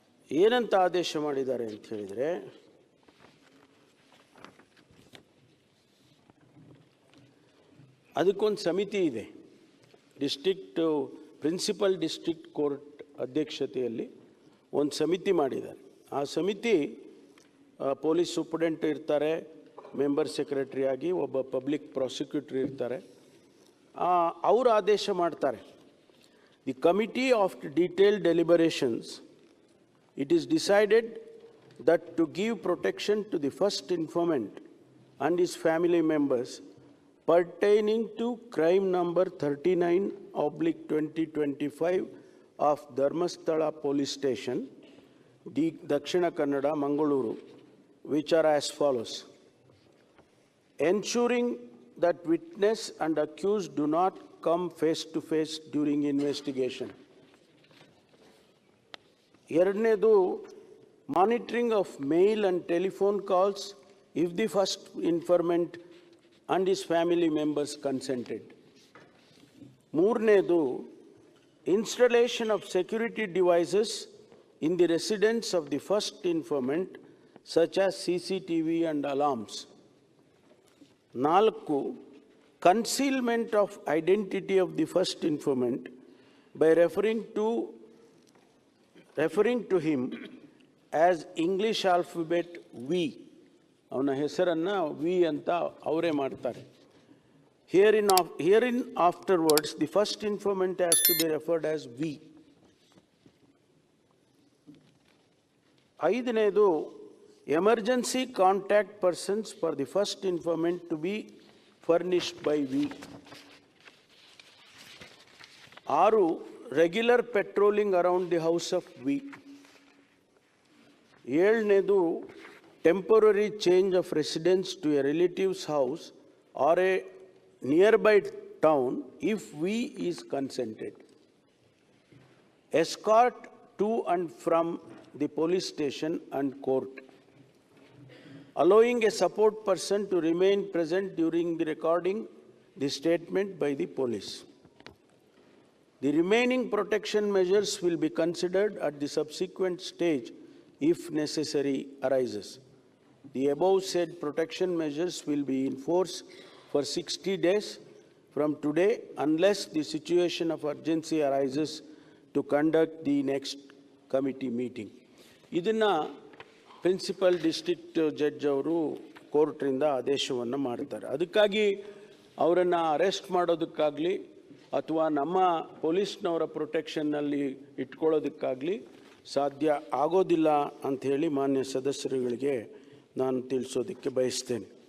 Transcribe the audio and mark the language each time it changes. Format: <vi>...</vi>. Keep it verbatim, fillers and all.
<kn>ಏನಂತ ಆದೇಶ ಮಾಡಿದ್ದಾರೆ ಅಂತ ಹೇಳಿದರೆ, ಅದಕ್ಕೊಂದು ಸಮಿತಿ ಇದೆ, ಡಿಸ್ಟ್ರಿಕ್ಟು ಪ್ರಿನ್ಸಿಪಲ್ ಡಿಸ್ಟ್ರಿಕ್ಟ್ ಕೋರ್ಟ್ ಅಧ್ಯಕ್ಷತೆಯಲ್ಲಿ ಒಂದು ಸಮಿತಿ ಮಾಡಿದ್ದಾರೆ. ಆ ಸಮಿತಿ ಪೊಲೀಸ್ ಸೂಪರ್ಡೆಂಟ್ ಇರ್ತಾರೆ, ಮೆಂಬರ್ ಸೆಕ್ರೆಟರಿಯಾಗಿ ಒಬ್ಬ ಪಬ್ಲಿಕ್ ಪ್ರಾಸಿಕ್ಯೂಟ್ರ್ ಇರ್ತಾರೆ. ಅವರು ಆದೇಶ ಮಾಡ್ತಾರೆ,</kn> <en>The committee of detailed deliberations it is decided that to give protection to the first informant and his family members pertaining to crime number thirty-nine oblique twenty twenty-five of Dharmasthala police station D Dakshina Kannada Mangaluru, which are as follows: ensuring that witness and accused do not come face to face during investigation.</en> <kn>ಎರಡನೇದು,</kn> <en>Monitoring of mail and telephone calls if the first informant and his family members consented.</en> <kn>ಮೂರನೇದು,</kn> <en>Installation of security devices in the residence of the first informant such as C C T V and alarms.</en> <kn>Nalku,</kn> <en>concealment of identity of the first informant by referring to referring to him as English alphabet V.</en> <kn>ಅವನ ಹೆಸರನ್ನು V ಅಂತ ಅವರೇ ಮಾಡ್ತಾರೆ.</kn> <en>Here in of here in afterwards the first informant has to be referred as V.</en> <kn>ಐದನೇದು,</kn> <en>Emergency contact persons for the first informant to be furnished by V.</en> <kn>ಆರು,</kn> <en>Regular patrolling around the house of V.</en> <kn>ಏಳನೇದು,</kn> <en>Temporary change of residence to a relative's house or a nearby town if V is consented. Escort to and from the police station and court. Allowing a support person to remain present during the recording the statement by the police. The remaining protection measures will be considered at the subsequent stage if necessary arises. The above said protection measures will be in force for sixty days from today unless the situation of urgency arises to conduct the next committee meeting.</en> <kn>Idanna principal district judge ಅವರು ಕೋರ್ಟ್ರಿಂದ ಆದೇಶವನ್ನು ಮಾಡ್ತಾರೆ. ಅದಕ್ಕಾಗಿ ಅವರನ್ನು arrest ಮಾಡೋದಕ್ಕಾಗಲಿ ಅಥವಾ ನಮ್ಮ ಪೊಲೀಸ್ನವರ ಪ್ರೊಟೆಕ್ಷನ್ನಲ್ಲಿ ಇಟ್ಕೊಳ್ಳೋದಕ್ಕಾಗಲಿ ಸಾಧ್ಯ ಆಗೋದಿಲ್ಲ ಅಂಥೇಳಿ ಮಾನ್ಯ ಸದಸ್ಯರುಗಳಿಗೆ ನಾನು ತಿಳಿಸೋದಕ್ಕೆ ಬಯಸ್ತೇನೆ.</kn>